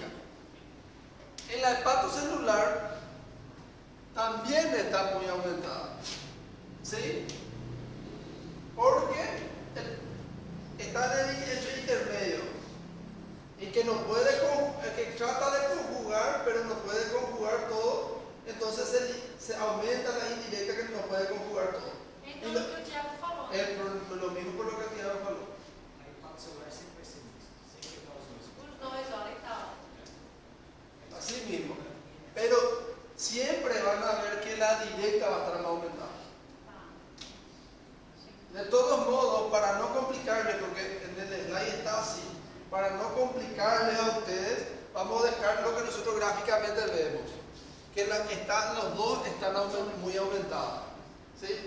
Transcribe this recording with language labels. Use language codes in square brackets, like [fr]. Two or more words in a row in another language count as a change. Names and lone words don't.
[es] En la hepatocelular también está muy aumentada, ¿sí? Porque está en el hecho intermedio, y que no puede, que trata de conjugar, pero no puede conjugar todo, entonces se aumenta la indirecta, que no puede conjugar todo. [pt] Então, o que o Tiago falou. [es] Es lo mismo por lo que Tiago falou. [pt] A hepata celular sempre vai ser mista, sempre vai estar os dois. Os dois, olha e tal. [es] Así mismo. Pero siempre van a ver que la directa va a estar más aumentada. De todos modos, para no complicarles, porque en el slide está así, para no complicarles a ustedes, vamos a dejar lo que nosotros gráficamente vemos, que los dos están muy aumentados, ¿sí?